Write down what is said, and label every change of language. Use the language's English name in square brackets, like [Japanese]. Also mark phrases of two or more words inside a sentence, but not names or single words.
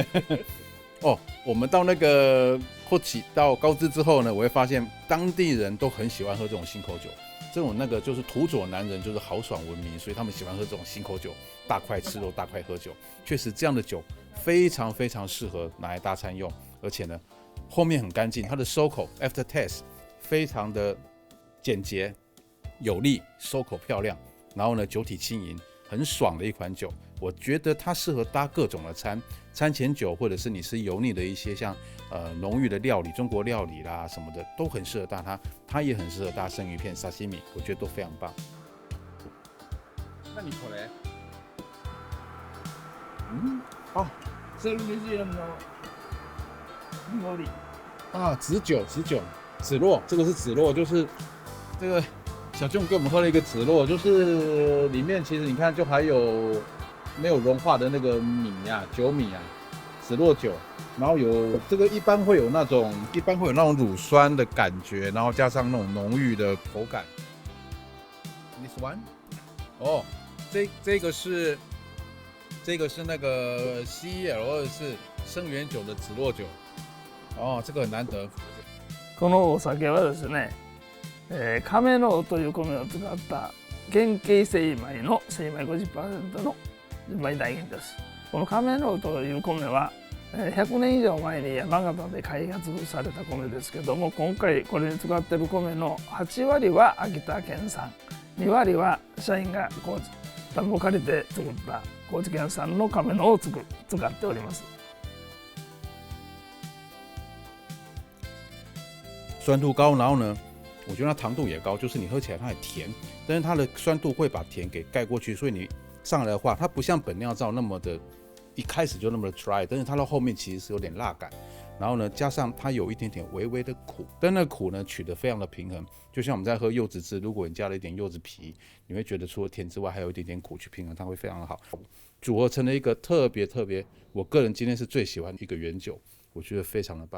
[Chinese] 哦，我们到那个或起到高知之后呢，我会发现当地人都很喜欢喝这种新口酒。这种那个就是土佐男人就是豪爽闻名，所以他们喜欢喝这种新口酒，大块吃肉，大块喝酒。确实这样的酒非常非常适合拿来大餐用，而且呢后面很干净，它的收口 [English] after taste [Chinese] 非常的简洁有力，收口漂亮，然后呢酒体轻盈，很爽的一款酒。我觉得它适合搭各种的餐前酒，或者是你吃油腻的一些像浓郁的料理，中国料理啦什么的，都很适合搭它。它也很适合搭生鱼片、沙西米，我觉得都非常棒。那你口嘞？ [Japanese] セルミジウムの濁り。 [Chinese] 啊，紫酒，紫洛，这个是紫洛，就是这个小俊给我们喝了一个紫洛，就是里面其实你看就还有没有融化的那个米啊，酒米啊，紫洛酒，然后有这个一般会有那种乳酸的感觉，然后加上那种浓郁的口感。 [English] This one， [Chinese] 哦，这个是那个 CEL24生源酒的紫洛酒，哦，这个很难得。 [Japanese] このお酒はですね、亀のという米を使った原型精米の精米 50% の純米大吟です。この亀のという米は100年以上前に山形で開発された米ですけども、今回これに使っている米の8割は秋田県産、2割は社員が田んぼ借りて作った高知県産の亀のを使っております。 [Chinese] 酸度高，然后呢，我觉得它糖度也高，就是你喝起来它很甜，但是它的酸度会把甜给盖过去，所以你上来的话，它不像本酿造那么的，一开始就那么的 dry， 但是它到后面其实是有点辣感，然后呢，加上它有一点点微微的苦，但那个苦呢取得非常的平衡，就像我们在喝柚子汁，如果你加了一点柚子皮，你会觉得除了甜之外，还有一点点苦去平衡，它会非常的好，组合成了一个特别，我个人今天是最喜欢的一个原酒，我觉得非常的棒。